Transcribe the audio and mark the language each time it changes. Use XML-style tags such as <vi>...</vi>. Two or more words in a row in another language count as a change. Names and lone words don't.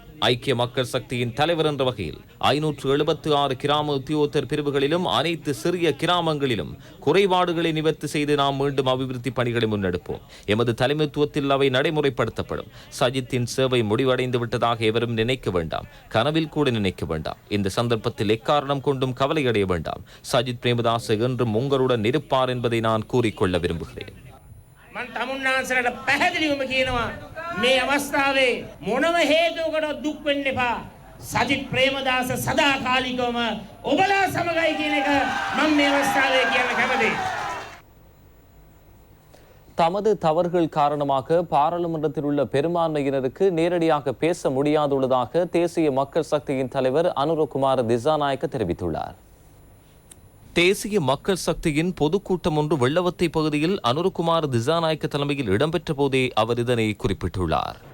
<ta>ஐக்கிய மக்கள் சக்தியின் தலைவர் என்ற வகையில் 576 கிராம உத்தியோகத்தர் பிரிவுகளிலும் அனைத்து சிறிய கிராமங்களிலும் குறைபாடுகளை நிவர்த்தி செய்து நாம் மீண்டும் அபிவிருத்தி பணிகளை முன்னெடுப்போம். எமது தலைமைத்துவத்தில் அவை நடைமுறைப்படுத்தப்படும். சஜித்தின் சேவை முடிவடைந்து விட்டதாக எவரும் நினைக்க வேண்டாம். கனவில் கூட நினைக்க வேண்டாம். இந்த சந்தர்ப்பத்தில் எக்காரணம் கொண்டும் கவலையடைய வேண்டாம். சஜித் பிரேமதாச என்றும் உங்களுடன் இருப்பார் என்பதை நான் கூறிக்கொள்ள விரும்புகிறேன்.</ta> <si>මන් තමුන්නාන්සලට පැහැදිලිවම කියනවා මේ අවස්ථාවේ මොනම හේතුවකට දුක් වෙන්න එපා. සජිත් ප්‍රේමදාස සදාකාලිකවම ඔබලා සමගයි කියන එක මම මේ අවස්ථාවේ කියන්න කැමතියි.</si> <ta>தமது தவறுகள் காரணமாக பாராளுமன்றத்தில் உள்ள பெரும்பான்மையினருக்கு நேரடியாக பேச முடியாதுள்ளதாக தேசிய மக்கள் சக்தியின் தலைவர் அனுரகுமார திசாநாயக்க தெரிவித்துள்ளார். தேசிய மக்கள் சக்தியின் பொதுக்கூட்டம் ஒன்று வெள்ளவத்தை பகுதியில் அனுரகுமார திசாநாயக்க தலைமையில் இடம்பெற்ற போதே அவர் இதனை குறிப்பிட்டுள்ளார்.</ta>